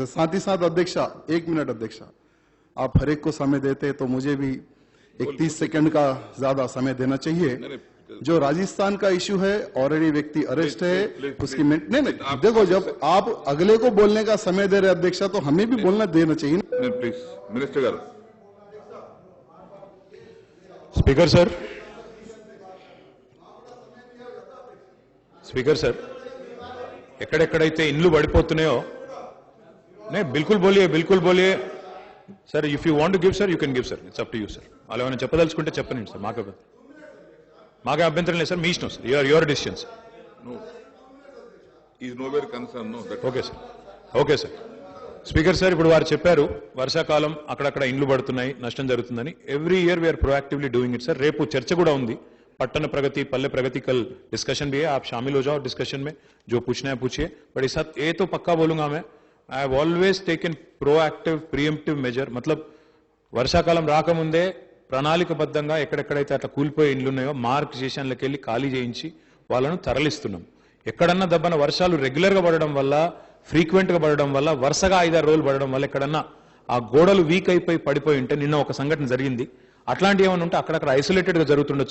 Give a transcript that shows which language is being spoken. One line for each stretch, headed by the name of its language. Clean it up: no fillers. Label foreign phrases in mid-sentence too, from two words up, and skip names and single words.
Hindi: साथ ही साथ अध्यक्षा, 1 मिनट अध्यक्षा, आप हर एक को समय देते तो मुझे भी 31 सेकंड का ज्यादा समय देना चाहिए. जो राजस्थान का इश्यू है, ऑलरेडी व्यक्ति अरेस्ट है, उसकी नहीं देखो, जब आप अगले को बोलने का समय दे रहे अध्यक्षा तो हमें भी बोलना देना चाहिए.
English: Please minister गाరు. Speaker sir, speaker sir,
Telugu: ఎక్కడెక్కడైతే ఇండ్లు పడిపోతున్నాయో
Hindi: बिलकुल बोलिए
Telugu: సార్.
English: If you want to give sir, you can give sir. It's up to you sir.
Telugu: అలా ఏమైనా చెప్పదలుచుకుంటే చెప్పండి సార్. మాకే అభ్యంతరం లేదు సార్, మీ ఇష్టం సార్.
English: Your decision sir. Okay sir, okay sir. Speaker sir,
Telugu: ఇప్పుడు వారు చెప్పారు వర్షాకాలం అక్కడక్కడ ఇండ్లు పడుతున్నాయి, నష్టం జరుగుతుందని.
English: Every year we are proactively doing it sir.
Telugu: రేపు చర్చ కూడా ఉంది,
Hindi: पट्टन प्रगति पल्ले प्रगति. कल डिस्कशन भी है, आप शामिल हो जाओ डिस्कशन में, जो पूछना है पूछिए. बट इस साथ ये तो पक्का बोलूंगा मैं,
English: I have always taken proactive preemptive measure.
Telugu: मतलब వర్షాకాలం రాకముందే ప్రణాళికబద్ధంగా ఎక్కడెక్కడైతే అట్లా కూలిపోయే ఇండ్లు ఉన్నాయో మార్క్ స్టేషన్లకు వెళ్ళి ఖాళీ చేయించి వాళ్ళను తరలిస్తున్నాం. ఎక్కడన్నా దబ్బన వర్షాలు రెగ్యులర్ గా పడడం వల్ల, ఫ్రీక్వెంట్ గా పడడం వల్ల, వరుసగా 5-6 రోజులు పడడం వల్ల ఎక్కడన్నా ఆ గోడలు వీక్ అయిపోయి పడిపోయి ఉంటే, నిన్న ఒక సంఘటన జరిగింది, అట్లాంటి ఏమైనా ఉంటే అక్కడక్కడ ఐసోలేటెడ్ గా జరుగుతుండొచ్చు.